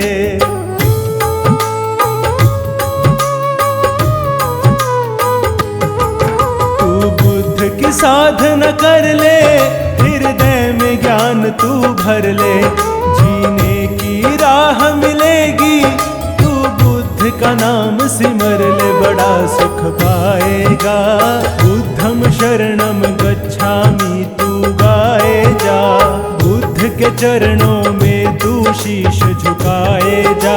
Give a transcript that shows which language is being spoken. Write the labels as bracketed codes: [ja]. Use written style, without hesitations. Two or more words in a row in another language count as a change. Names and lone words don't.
[hi] तू बुद्ध की साधना कर ले, हृदय में ज्ञान तू भर ले, जीने की राह मिलेगी, का नाम सिमर ले, बड़ा सुख पाएगा। [pi] बुद्धम शरणम गच्छामि [hi] तू गाए जा, बुद्ध के चरणों में तू शीश झुकाए जा।